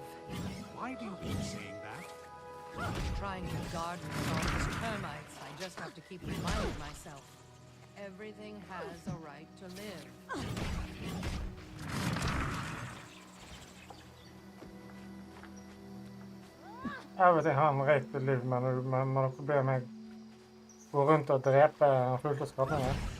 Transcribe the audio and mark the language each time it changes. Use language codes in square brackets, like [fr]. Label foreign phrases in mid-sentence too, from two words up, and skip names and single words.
[en] Why do you keep saying that? Trying to guard me from all these termites, I just have to keep reminding myself. Everything has a right to live. [no] Everything har en rett til liv, men når dere ber meg gå rundt og drepe fullt av skapninger.